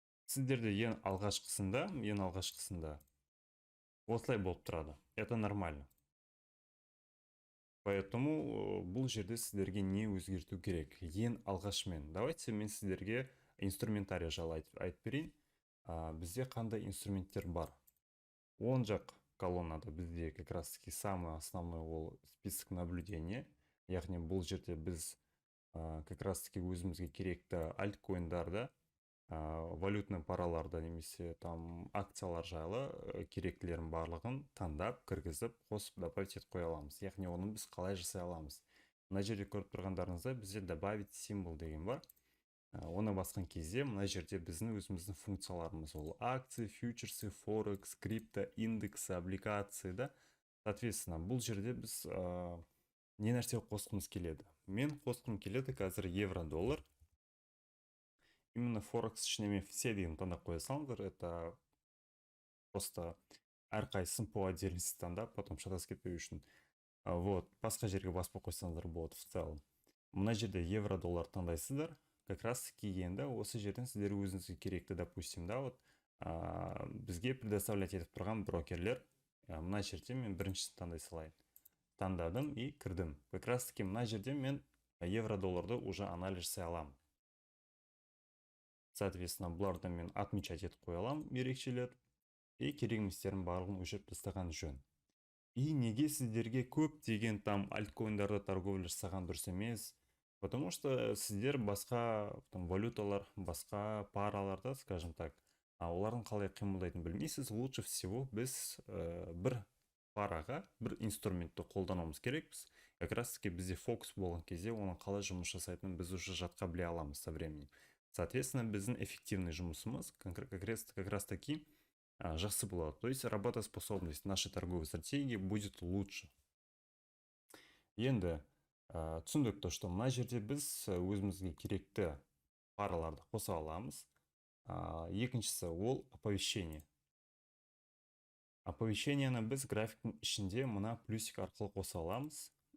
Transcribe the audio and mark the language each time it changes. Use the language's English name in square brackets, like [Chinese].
[Kazakh] Сіздерде ең алғашқысында осылай болып тұрады. [Russian] Это нормально. [Kazakh] Поэтому бұл жерде сіздерге не өзгерту керек? Ең алғашымен. [Russian] Давайте [Kazakh] мен сіздерге инструментарий жайлы айтып берейін. Бізде қандай инструменттер бар? Оң жақ колоннада бізде [Russian] как раз таки самый основной [Kazakh] ол [Russian] список наблюдения. [Kazakh] Яғни бұл жерде біз [Russian] как раз таки [Kazakh] өзімізге керекті альткоиндарды, валютный параларды немесе там акциялар жайлы керектілерін барлығын таңдап, кіргізіп, қосып [Russian] добавить [Kazakh] етіп қоя аламыз. Яғни оны біз қалай жасай аламыз? Мына жерде көріп тұрғандарыңызда бізде [Russian] добавить символ [Kazakh] деген бар. Оны басқан кезде мына жерде біздің өзіміздің функцияларымыз ол [Russian] акции, фьючерсы, форекс, крипто, индексы, облигации [Kazakh] да. [Russian] Соответственно, [Kazakh] бұл жерде біз не нәрсе қосқымыз келеді? Мен қосқым келеді қазір евро-доллар. Именно форекс ішіне мен все деген таңдап қоя салыңыздар. [Russian] Это просто [Kazakh] әрқайсысын [Russian] по отдельности [Kazakh] таңдап, [Russian] потом [Kazakh] шатасып кетпеу үшін. [Russian] Вот, [Kazakh] басқа жерге баспай қойсаңыздар болады [Russian] в целом. [Kazakh] Мына жерде евро-доллар таңдайсыздар. [Russian] Как раз таки [Kazakh] енді осы жерден сіздер өзіңізге керекті, [Russian] допустим, да, вот [Kazakh] бізге предоставлять етіп тұрған брокерлер. Мына жерде мен біріншісін таңдай салайын. Таңдадым и кірдім. [Russian] Как раз таки [Kazakh] мына жерде мен евро-долларды уже анализ жасай аламын. [Russian] Соответственно, [Kazakh] бұларды мен отмечать етіп қоя аламын, ерекшелер. И керек еместерін барлығын өшіріп тастаған жөн. И неге сіздерге көп деген [Russian] там [Kazakh] альткоиндарды торговля жасаған дұрыс емес? [Russian] Потому что [Kazakh] сіздер басқа валюталар, басқа параларда, [Russian] скажем так, [Kazakh] олардың қалай қимылдайтынын білмейсіз. [Russian] Лучше всего [Kazakh] біз бір параға бір инструментті қолдануымыз керекпіз. [Russian] Как раз таки [Kazakh] бізде фокус болған кезде оның қалай жұмыс жасайтынын біз уже жатқа біле аламыз [Russian] со временем. Соответственно, [Kazakh] біздің эффективный жұмысымыз как раз таки жақсы болады. [Russian] То есть работоспособность нашей торговой стратегии будет лучше. [Kazakh] Енді түсіндік [Russian] то, что [Kazakh] мына жерде біз өзімізге керекті параларды қоса аламыз. Екіншісі ол оповещение. Оповещениені біз графиктің ішінде мына плюсик арқылы қоса аламыз.